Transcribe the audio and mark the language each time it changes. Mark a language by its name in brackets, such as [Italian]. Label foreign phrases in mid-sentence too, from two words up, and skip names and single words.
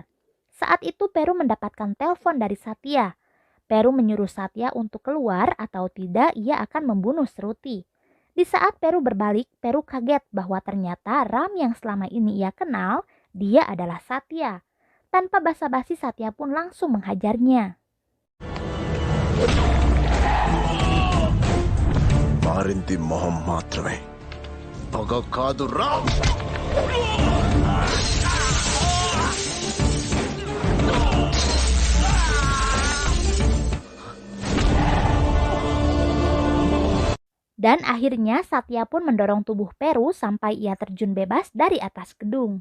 [Indonesian] Saat itu Peru mendapatkan telepon dari Satya. Peru menyuruh Satya untuk keluar atau tidak ia akan membunuh Shruti. Di saat Peru berbalik, Peru kaget bahwa ternyata Ram yang selama ini ia kenal, dia adalah Satya. Tanpa basa-basi Satya pun langsung menghajarnya. [Telugu] వారింది మొహం మాత్రమే పగ కాదు రా [Indonesian] Dan akhirnya Satya pun mendorong tubuh Peru sampai ia terjun bebas dari atas gedung.